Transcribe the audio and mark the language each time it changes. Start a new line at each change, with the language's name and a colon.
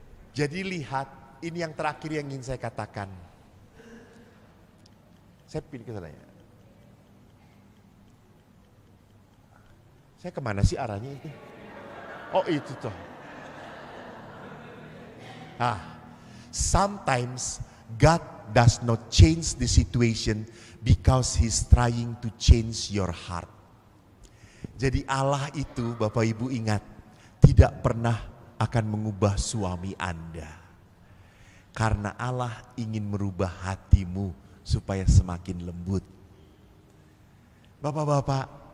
Indonesian: Jadi lihat, ini yang terakhir yang ingin saya katakan. Saya pilih ke sana ya. Saya kemana sih arahnya itu? Oh itu tuh.
English: Sometimes God does not change the situation because He's trying to change your heart.
Indonesian: Jadi Allah itu, Bapak Ibu ingat, tidak pernah akan mengubah suami Anda. Karena Allah ingin merubah hatimu supaya semakin lembut. Bapak-bapak,